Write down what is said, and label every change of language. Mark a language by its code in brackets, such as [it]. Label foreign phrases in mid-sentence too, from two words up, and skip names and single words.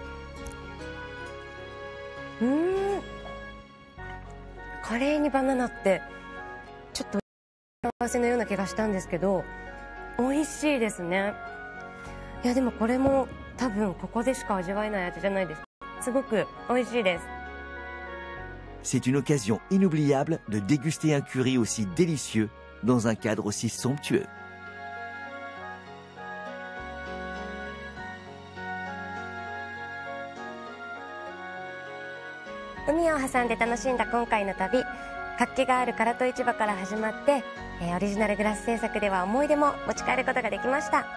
[ja] カレーにバナナってちょっと幸せのような気がしたんですけど、美味しいですね。いやでもこれも多分ここでしか味わえない味じゃないですか。すごく美味しいです。 [fr] C'est une occasion inoubliable de déguster un curry aussi délicieux dans un cadre aussi somptueux. [ja] 海を挟んで楽しんだ今回の旅、活気がある唐戸市場から始まって、オリジナルグラス制作では思い出も持ち帰ることができました。